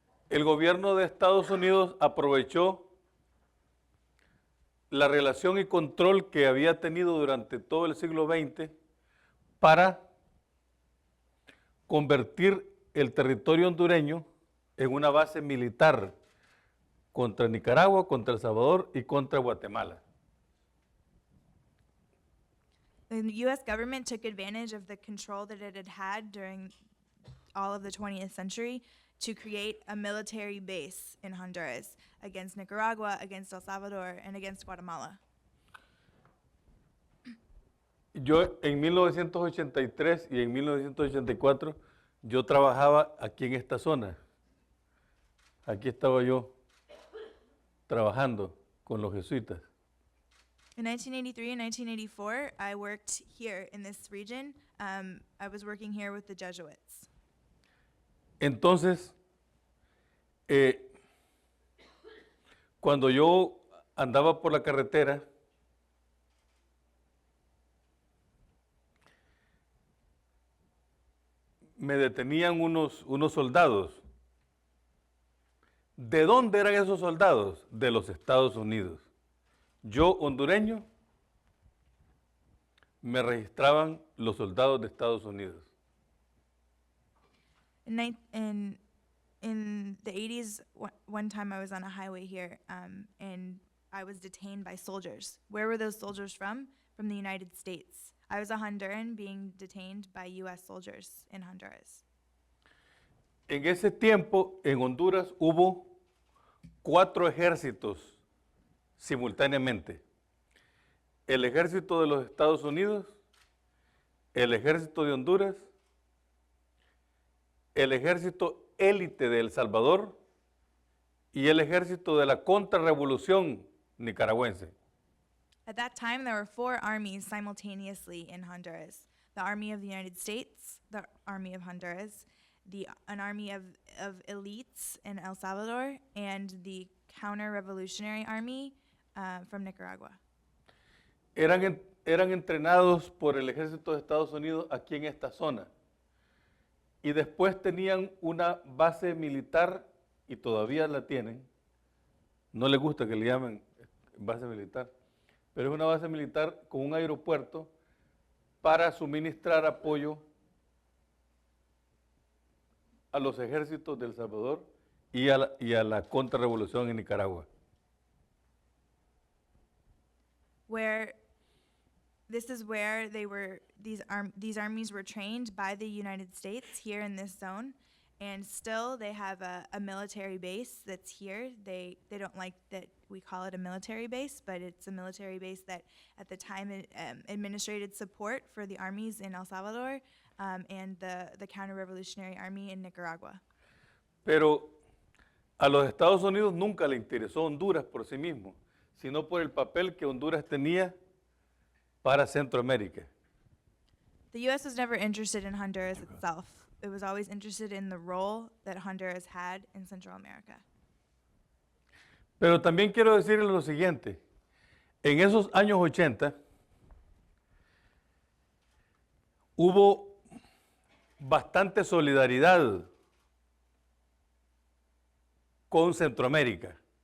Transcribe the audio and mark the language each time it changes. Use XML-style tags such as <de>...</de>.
<es>El gobierno de Estados Unidos aprovechó la relación y control que había tenido durante todo el siglo XX para convertir el territorio hondureño en una base militar contra Nicaragua, contra El Salvador y contra Guatemala.</es> <en>The U.S. government took advantage of the control that it had had during all of the 20th century to create a military base in Honduras against Nicaragua, against El Salvador, and against Guatemala.</en> <es>Yo en 1983 y en 1984 yo trabajaba aquí en esta zona. Aquí estaba yo trabajando con los jesuitas.</es> <en>In 1983 and 1984, I worked here in this region. I was working here with the Jesuits.</en> <es>Entonces, cuando yo andaba por la carretera, me detenían unos soldados. ¿De dónde eran esos soldados? De los Estados Unidos. Yo, hondureño, me registraban los soldados de Estados Unidos.</es> <en>In the 80s, one time I was on a highway here, and I was detained by soldiers. Where were those soldiers from? From the United States. I was a Honduran being detained by U.S. soldiers in Honduras.</en> <es>En ese tiempo, en Honduras, hubo 4 ejércitos simultáneamente. El ejército de los Estados Unidos, el ejército de Honduras, el ejército élite de El Salvador y el ejército de la contrarrevolución nicaragüense.</es> <en>At that time, there were 4 armies simultaneously in Honduras. The Army of the United States, the Army of Honduras, an army of elites in El Salvador, and the Counter-Revolutionary Army from Nicaragua.</en> <es>Eran entrenados por el ejército de Estados Unidos aquí en esta zona. Y después tenían una base militar, y todavía la tienen. No les gusta que le llamen base militar, pero es una base militar con un aeropuerto para suministrar apoyo a los ejércitos de El Salvador y a la contrarrevolución en Nicaragua.</es> <en>This is where these armies were trained by the United States here in this zone, and still they have a military base that's here. They don't like that we call it a military base, but it's a military base that at the time administrated support for the armies in El Salvador and the Counter-Revolutionary Army in Nicaragua.</en> <es>Pero a los Estados Unidos nunca le interesó Honduras por sí mismo, sino por el papel que Honduras tenía para Centroamérica.</es> <en>The U.S. was never interested in Honduras itself. It was always interested in the role that Honduras had in Central America.</en> <es>Pero también quiero decirles lo siguiente. En esos años 80 hubo bastante solidaridad con Centroamérica.</es>